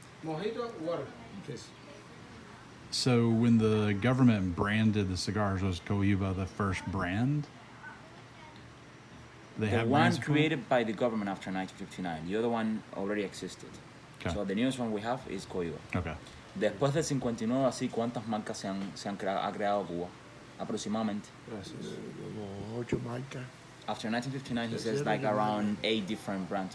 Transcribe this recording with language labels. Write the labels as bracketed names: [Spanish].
[English] Mojito, water. Please. So when the government branded the cigars, was Cohiba the first brand? The one created by the government after 1959. The other one already existed. Okay. So the newest one we have is Cohiba. Okay. [Spanish] Después del 59, así, ¿cuántas marcas ha creado Cuba? Aproximadamente. Gracias. Como 8 marcas. [English] After 1959, he says like around 8 different brands.